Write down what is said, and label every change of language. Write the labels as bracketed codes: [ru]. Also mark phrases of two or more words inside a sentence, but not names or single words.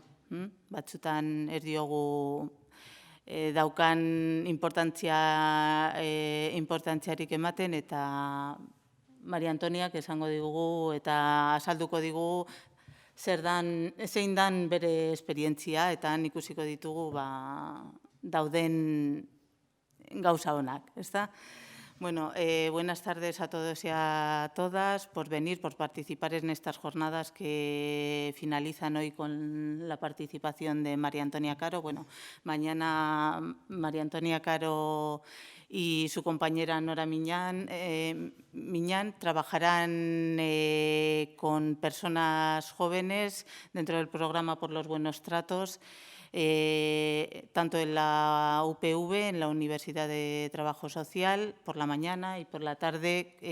[eu] Batzutan ez diogu daukan importantziarik ematen, eta Maria Antoniak esango digugu eta azalduko digu zein dan bere esperientzia, eta ikusiko ditugu dauden gauza honak, ezta? [es] Bueno, buenas tardes a todos y a todas por venir, por participar en estas jornadas que finalizan hoy con la participación de María Antonia Caro. Bueno, mañana María Antonia Caro y su compañera Nora Miñán trabajarán con personas jóvenes dentro del programa Por los Buenos Tratos, tanto en la UPV, en la Universidad de Trabajo Social, por la mañana, y por la tarde